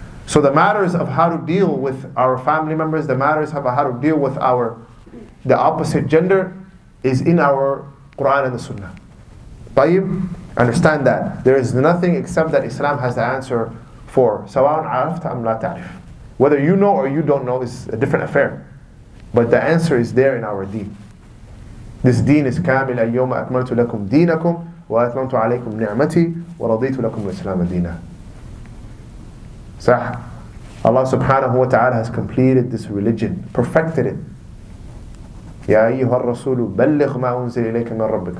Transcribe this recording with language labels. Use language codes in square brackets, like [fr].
[en] So the matters of how to deal with our family members, the matters of how to deal with the opposite gender is in our Quran and the Sunnah. [ar] طيب. [en] Understand that. There is nothing except that Islam has the answer for. [ar] سواء عرفت أم لا تعرف. [en] Whether you know or you don't know is a different affair. But the answer is there in our deen. This deen is [ar] كامل اليوم أكملت لكم دينكم وأتممت عليكم نعمتي ورضيت لكم الإسلام دينا. صح. [en] Allah subhanahu wa ta'ala has completed this religion, perfected it. [ar] يا أيها الرسول بلغ ما أنزل إليك من ربك.